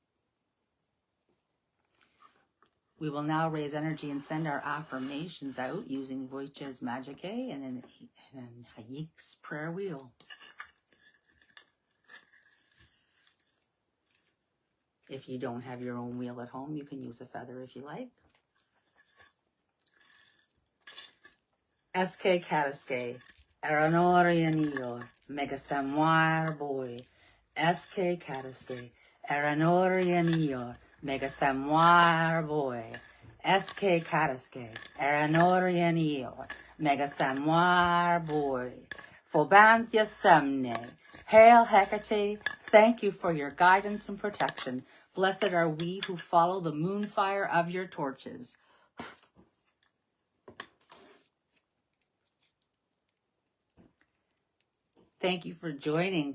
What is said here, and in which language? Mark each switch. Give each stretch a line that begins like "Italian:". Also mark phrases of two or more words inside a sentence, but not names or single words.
English: We will now raise energy and send our affirmations out using Voices Magicae and an Hayek's prayer wheel. If you don't have your own wheel at home, you can use a feather if you like. Eske Kataske, Aranorianior, Megasamuar boy. Eske Kataske, Aranorianior, Megasamuar boy. Eske Kataske, Aranorianior, Megasamuar boy. Fobantia Semne. Hail Hecate, thank you for your guidance and protection. Blessed are we who follow the moon fire of your torches. Thank you for joining.